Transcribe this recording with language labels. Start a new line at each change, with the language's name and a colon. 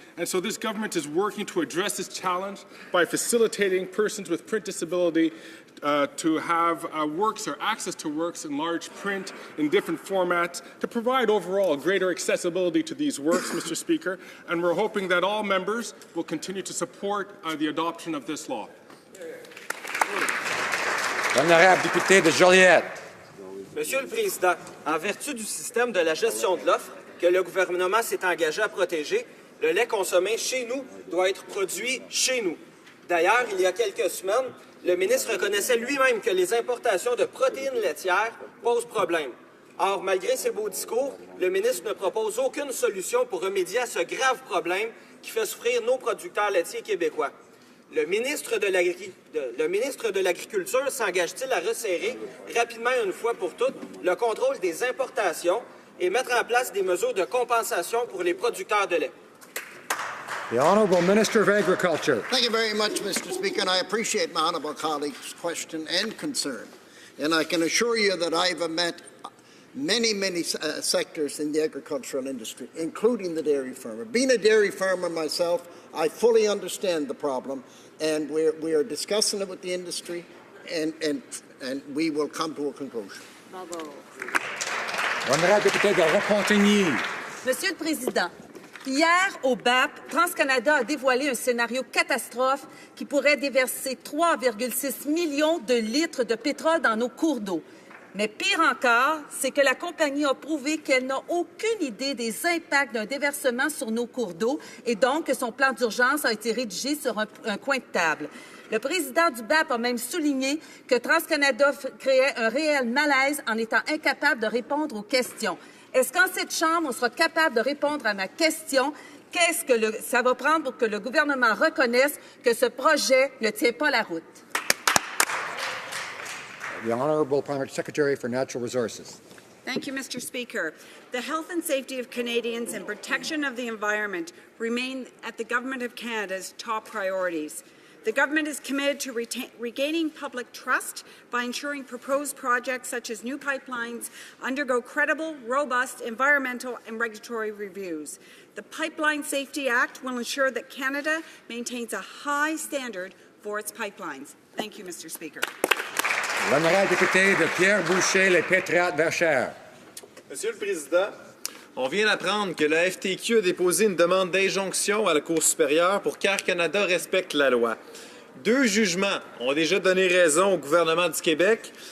English: And so this government is working to address this challenge by facilitating persons with print disability to have works or access to works in large print in different formats to provide overall greater accessibility to these works, Mr. Speaker. And we're hoping that all members will continue to support the adoption of this law.
French: L'honorable député de Joliette. Monsieur le Président, en vertu du système de la gestion de l'offre que le gouvernement s'est engagé à protéger, le lait consommé chez nous doit être produit chez nous. D'ailleurs, il y a quelques semaines, le ministre reconnaissait lui-même que les importations de protéines laitières posent problème. Or, malgré ses beaux discours, le ministre ne propose aucune solution pour remédier à ce grave problème qui fait souffrir nos producteurs laitiers québécois. Le ministre de l'Agriculture s'engage-t-il à resserrer rapidement une fois pour toutes le contrôle des importations et mettre en place des mesures de compensation pour les producteurs de lait?
English: The Honourable Minister of Agriculture. Thank you very much, Mr. Speaker, and I appreciate my honourable colleague's question and concern. And I can assure you that I've met many sectors in the agricultural industry, including the dairy farmer. Being a dairy farmer myself, I fully understand the problem, and we are discussing it with the industry, and we will come to a conclusion.
French: Honorable député de Repentigny. Monsieur le Président, hier, au BAP, TransCanada a dévoilé un scénario catastrophe qui pourrait déverser 3,6 millions de litres de pétrole dans nos cours d'eau. Mais pire encore, c'est que la compagnie a prouvé qu'elle n'a aucune idée des impacts d'un déversement sur nos cours d'eau et donc que son plan d'urgence a été rédigé sur un coin de table. Le président du BAP a même souligné que TransCanada créait un réel malaise en étant incapable de répondre aux questions. Est-ce qu'en cette Chambre, on sera capable de répondre à ma question? Qu'est-ce que ça va prendre pour que le gouvernement reconnaisse que ce projet ne tient pas la route?
English: The Honourable Parliament Secretary for Natural Resources. Thank you, Mr. Speaker. The health and safety of Canadians and protection of the environment remain at the Government of Canada's top priorities. The government is committed to regaining public trust by ensuring proposed projects such as new pipelines undergo credible, robust environmental and regulatory reviews. The Pipeline Safety Act will ensure that Canada maintains a high standard for its pipelines. Thank you, Mr. Speaker.
French: L'honorable député de Pierre-Boucher, les Pétrades-Verchères. Monsieur le Président, on vient d'apprendre que la FTQ a déposé une demande d'injonction à la Cour supérieure pour qu'Air Canada respecte la loi. 2 jugements ont déjà donné raison au gouvernement du Québec.